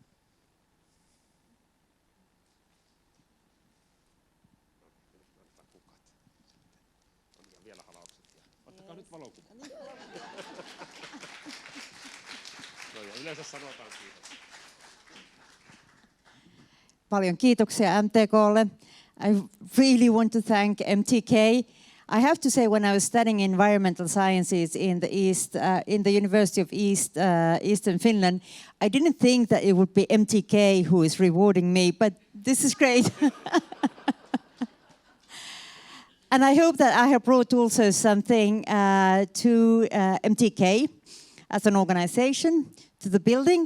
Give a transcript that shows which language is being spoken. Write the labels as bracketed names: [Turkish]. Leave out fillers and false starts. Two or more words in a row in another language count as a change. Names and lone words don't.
[Finnish] On vielä halaukset. Ottakaa nyt valokuva. Paljon kiitoksia MTKlle. [English] I really want to thank MTK. I have to say, when I was studying environmental sciences in the East, in the University of Eastern Finland, I didn't think that it would be MTK who is rewarding me, but this is great. And I hope that I have brought also something to MTK as an organization, to the building.